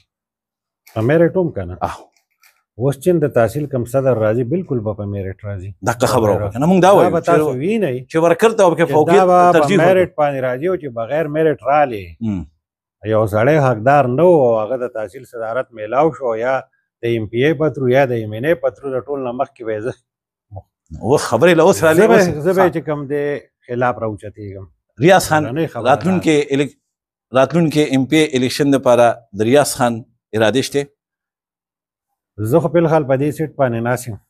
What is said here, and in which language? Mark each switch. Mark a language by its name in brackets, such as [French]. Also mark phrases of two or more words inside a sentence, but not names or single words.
[Pashto] په میرټ هم که نه اوس چې د تحصیل کم صدر راځي بالکل به په میرټ راځي دغه خبره وکړه که نه موږ دا دا به تاسو وینئ چې ورکر ته به چې دا به په میرټ باندې راځي او چې بغیر میرټ رالې یو سړی حقدار نه و او هغه د تحصیل صدارت میلاو شو یا د ایم پی ای پترو یا د ایم این ای پترو د ټول نه مخکې به زه اوس خبرې له اوس رالې زه به چې کوم دی خلاف راوچتېږم ریاض خان راتلونکي ایم پی ای الیکشن دپاره د ریاض خان ارادې شته زه خو فلحال په دې سیټ باندې ناست یم